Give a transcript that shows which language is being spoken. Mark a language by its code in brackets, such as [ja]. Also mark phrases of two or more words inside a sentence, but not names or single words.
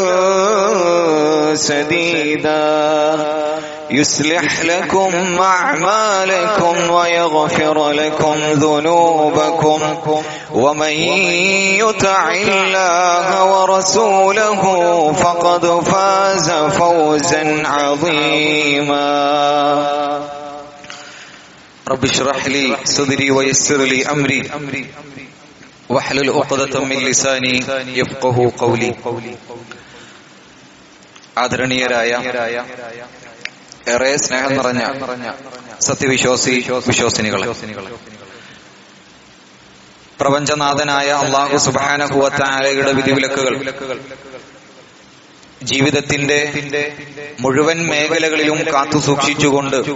[ar] سديدا يصلح لكم أعمالكم ويغفر لكم ذنوبكم ومن يطع الله ورسوله فقد فاز فوزا عظيما. رب اشرح لي صدري ويسر لي أمري واحلل عقدة من لساني يفقهوا قولي. [ml] ആദരണീയരായ ഏറെ സ്നേഹം നിറഞ്ഞ വിശ്വാസിനികളെ, പ്രപഞ്ചനാഥനായ അല്ലാഹു [ar] سبحانه وتعالى [ml] വിധിവിലക്കുകൾ ജീവിതത്തിന്റെ മുഴുവൻ മേഖലകളിലും കാത്തു സൂക്ഷിച്ചുകൊണ്ട്